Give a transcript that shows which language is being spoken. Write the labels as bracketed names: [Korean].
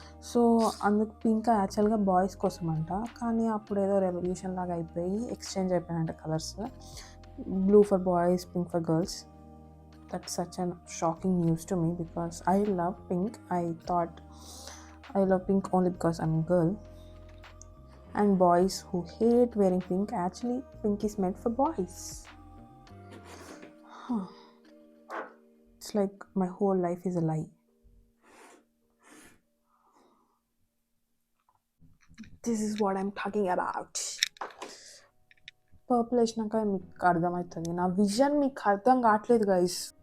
[Telugu] So అందుకు pink యాక్చువల్గా boys కోసం అంట, కానీ అప్పుడు ఏదో రెవల్యూషన్ లాగా అయిపోయి exchange అయిపోయినంట colours. [English] Blue for boys, pink for girls. That's such a shocking news to me because I love pink. I thought I love pink only because I'm a girl. And boys who hate wearing pink, actually pink is meant for boys. Huh. It's like my whole life is a lie. This is what I'm talking about. [Telugu] Purple వేసినాక మీకు అర్థమవుతుంది, నా vision మీకు అర్థం కావట్లేదు guys.